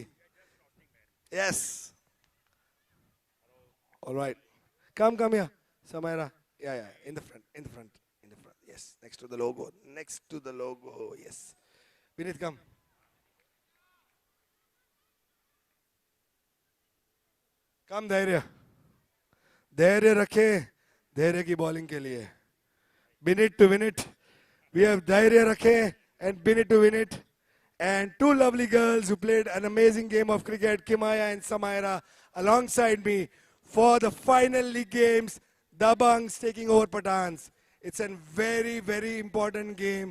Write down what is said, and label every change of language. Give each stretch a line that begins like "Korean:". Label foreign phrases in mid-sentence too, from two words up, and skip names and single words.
English: Yes. All right. Come here. Samaira. Yeah. In the front. Yes. Next to the logo. Yes. Vineet, come. Come, Dhairya.
Hindi: धैर्य रखें। धैर्य की bowling के लिए.
English: Vineet to win it. We have
Hindi: धैर्य रखें
English: and Vineet to win it. And two lovely girls who played an amazing game of cricket, Kimaya and Samaira, alongside me for the final league games. Dabangs taking over Pathans. It's a very, very important game.